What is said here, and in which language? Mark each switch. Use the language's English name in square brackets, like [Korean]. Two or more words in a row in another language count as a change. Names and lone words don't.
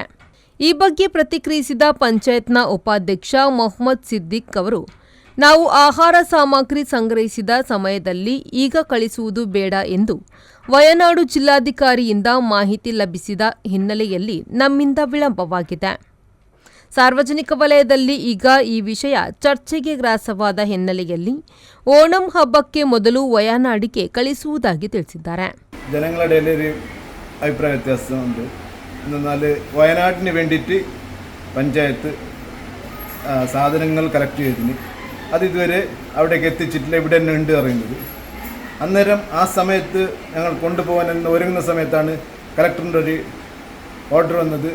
[Kannada] ಈ ಬಗ್ಗೆ ಪ್ರತಿಕ್ರಿಯಿಸಿದ ಪಂಚಾಯತ್ನ ಉಪಾಧ್ಯಕ್ಷ ಮೊಹಮ್ಮದ್ ಸಿದ್ದಿಕ್ ಅವರು, ನಾವು ಆಹಾರ ಸಾಮಗ್ರಿ ಸಂಗ್ರಹಿಸಿದ ಸಮಯದಲ್ಲಿ ಈಗ ಕಳಿಸುವುದು ಬೇಡ ಎಂದು ವಯನಾಡು ಜಿಲ್ಲಾಧಿಕಾರಿಯಿಂದ ಮಾಹಿತಿ ಲಭಿಸಿದ ಹಿನ್ನೆಲೆಯಲ್ಲಿ ನಮ್ಮಿಂದ ವಿಳಂಬವಾಗಿದೆ. ಸಾರ್ವಜನಿಕ ವಲಯದಲ್ಲಿ ಈಗ ಈ ವಿಷಯ ಚರ್ಚೆಗೆ ಗ್ರಾಸವಾದ ಹಿನ್ನೆಲೆಯಲ್ಲಿ ಓಣಂ ಹಬ್ಬಕ್ಕೆ ಮೊದಲು ವಯನಾಡಿಗೆ ಕಳಿಸುವುದಾಗಿ ತಿಳಿಸಿದ್ದಾರೆ. [Malayalam] എന്നാൽ വയനാട്ടിന് വേണ്ടിയിട്ട് പഞ്ചായത്ത് സാധനങ്ങൾ കളക്ട് ചെയ്തിന് അത് ഇതുവരെ അവിടേക്ക് എത്തിച്ചിട്ടില്ല. ഇവിടെ തന്നെ ഉണ്ട് പറയുന്നത്. അന്നേരം ആ സമയത്ത് ഞങ്ങൾ കൊണ്ടുപോകാൻ ഒരുങ്ങുന്ന സമയത്താണ് കളക്ടറിൻ്റെ ഒരു ഓർഡർ വന്നത്.